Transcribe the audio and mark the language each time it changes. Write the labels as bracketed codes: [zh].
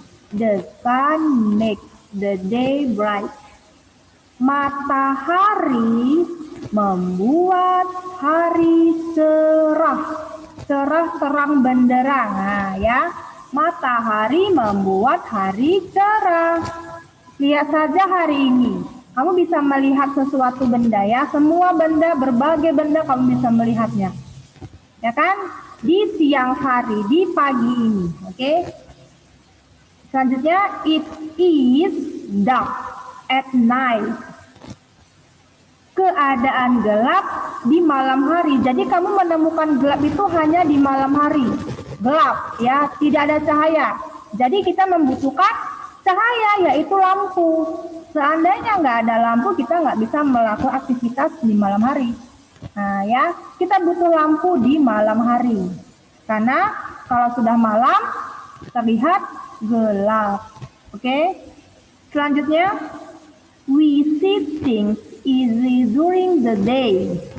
[en] The sun makes the day bright. [id] Matahari membuat hari cerah. Cerah terang benderang. Nah, ya. Matahari membuat hari cerah. Lihat saja hari ini. Kamu bisa melihat sesuatu benda ya. Semua benda, berbagai benda kamu bisa melihatnya. Ya kan? Di siang hari, di pagi ini. Oke? Selanjutnya, [en] it is dark at night. [id] Keadaan gelap di malam hari. Jadi kamu menemukan gelap itu hanya di malam hari. Gelap ya, tidak ada cahaya. Jadi kita membutuhkan cahaya, yaitu lampu. Seandainya nggak ada lampu, kita nggak bisa melakukan aktivitas di malam hari. Nah ya, kita butuh lampu di malam hari. Karena kalau sudah malam, terlihat gelap. Oke. Selanjutnya, [en] we see things easy during the day.